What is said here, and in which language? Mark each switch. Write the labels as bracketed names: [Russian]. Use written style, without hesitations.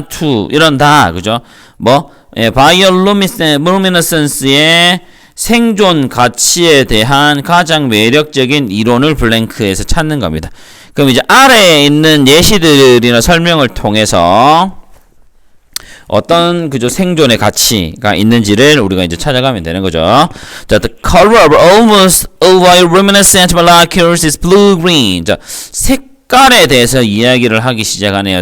[Korean] to 이런다. 그죠? 뭐 바이올루미네센스의 생존 가치에 대한 가장 매력적인 이론을 블랭크에서 찾는 겁니다. 그럼 이제 아래에 있는 예시들이나 설명을 통해서 어떤 그저 생존의 가치가 있는지를 우리가 이제 찾아가면 되는 거죠. [English] 자, the color of almost all bioluminescent molecules is blue-green. [Korean] 자, 색깔에 대해서 이야기를 하기 시작하네요.